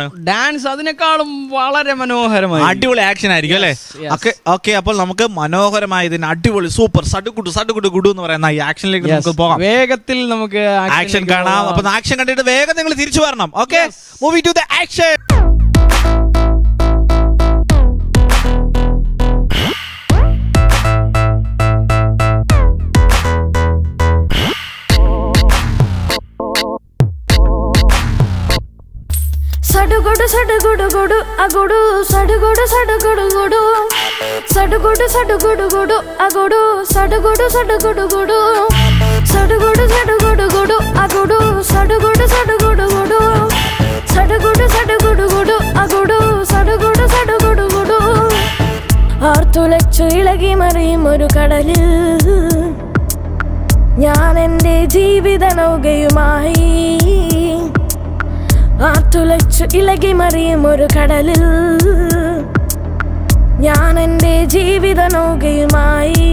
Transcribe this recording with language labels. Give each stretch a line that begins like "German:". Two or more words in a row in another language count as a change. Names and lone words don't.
Malayalam: ഡാൻസ് അതിനേക്കാളും വളരെ മനോഹരമായി അടിപൊളി ആക്ഷൻ ആയിരിക്കും അല്ലേ? ഓക്കെ, അപ്പോൾ നമുക്ക് മനോഹരമായ ഇതിന് അടിപൊളി സൂപ്പർ സടുകുടു ഗുഡു എന്ന് പറയുന്ന ഈ ആക്ഷനിലേക്ക് നമുക്ക് പോകാം. വേഗത്തിൽ നമുക്ക് ആക്ഷൻ കാണാം. അപ്പൊ ആക്ഷൻ കണ്ടിട്ട് വേഗം നിങ്ങൾ തിരിച്ചു വരണം.
English: Okay, moving to the action.
Telugu: సడుగుడు సడుగుడు గుడు అగుడు సడుగుడు సడుగుడు గుడు సడుగుడు సడుగుడు గుడు అగుడు సడుగుడు సడుగుడు గుడు సడుగుడు సడుగుడు గుడు అగుడు సడుగుడు సడుగుడు గుడు సడుగుడు సడుగుడు గుడు అగుడు సడుగుడు సడుగుడు గుడు
Malayalam: ആർത്തുലച്ചു ഇളകി മറിയും ഒരു കടലിൽ ഞാൻ എൻ്റെ ജീവിത നൗകയുമായി. ആർത്തുലച്ചു ഇളകി മറിയും ഒരു കടലിൽ ഞാൻ എൻ്റെ ജീവിത നൗകയുമായി.